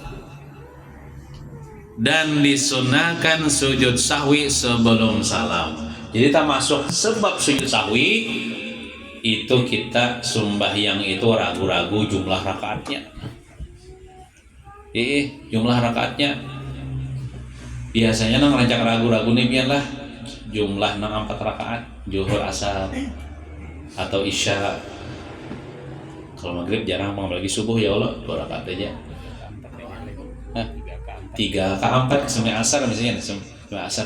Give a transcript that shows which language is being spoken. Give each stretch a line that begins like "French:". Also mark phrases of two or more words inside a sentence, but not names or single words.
Banjar: Dan disunahkan sujud sahwi sebelum salam. Jadi termasuk sebab sujud sahwi itu kita sembahyang itu ragu-ragu jumlah rakaatnya. Jumlah rakaatnya biasanya nang rancak ragu-ragu nih biarlah jumlah nang 4 rakaat, zuhur, asar atau isya. Kalau maghrib jarang, apalagi subuh
Arabic: ya Allah
Banjar: 2 rakaat aja. 3 ke 4 sampai asar misalnya, sampai asar.